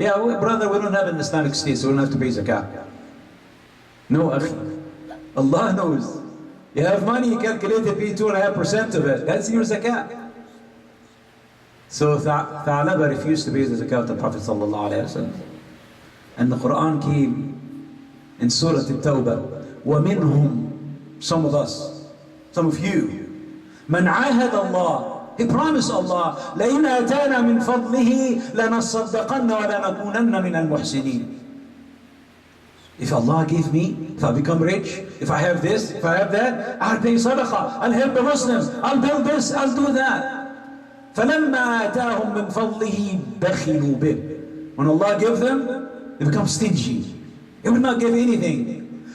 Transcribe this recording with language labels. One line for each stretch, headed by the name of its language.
English: Yeah, brother, we don't have an Islamic state, so we don't have to pay zakah. No, akhi. Allah knows. You have money, you calculate it, pay 2.5% of it. That's your zakah. So Tha'laba refused to pay the zakat of the Prophet ﷺ. And the Quran came in Surah At-Tawbah.
Arabic: وَمِنْهُمْ,
English: some of us, some of you,
Arabic: مَنْ عَاهَدَ اللَّهِ,
English: he promised Allah,
Arabic: لَإِنْ أَتَانَا مِنْ فَضْلِهِ لَنَصَّدَّقَنَّ وَلَنَكُونَنَّ مِنَ الْمُحْسِنِينَ.
English: If Allah give me, if I become rich, if I have this, if I have that, I'll pay sadaqah, I'll help the Muslims, I'll build this, I'll do that.
Arabic: فَلَمَّا آتَاهُمْ مِنْ فَضْلِهِ بَخِلُوا بِهِ.
English: When Allah gives them, they become stingy. They will not give anything.